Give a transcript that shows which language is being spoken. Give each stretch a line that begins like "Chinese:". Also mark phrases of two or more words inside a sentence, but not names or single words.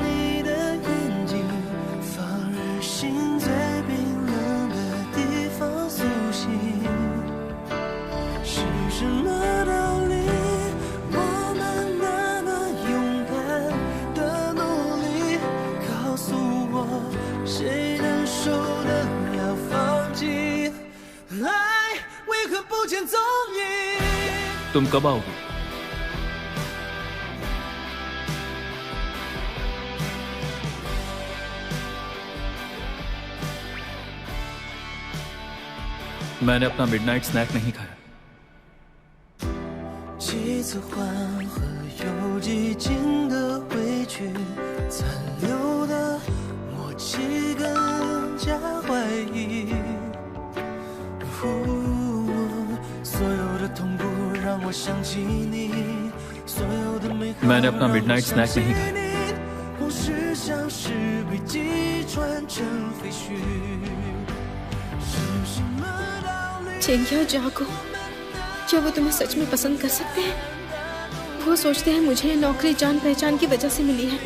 Chinese: 你的眼睛放任心在冰冷的地方苏醒，是什么道理？我们那么勇敢的努力，告诉我谁能受得了放弃？爱为何不见踪影？
Hindi: तुम कब आओगे? मैंने अपना
English: midnight snack
Hindi: नहीं खाया।
Chinese: 几次缓和又寂静的委屈，残留的默契更加怀疑。所有的痛苦让我想起你，所有的美好
Hindi: मैंने अपना
English: midnight snack
Hindi: नहीं खाया।
Chinese: 往事像是被击穿成废墟，是什么道理？
Hindi: चेंग्या जागो, क्या वो तुम्हें सच में पसंद कर सकते हैं? वो सोचते हैं मुझे ये नौकरी जान पहचान की वजह से मिली है।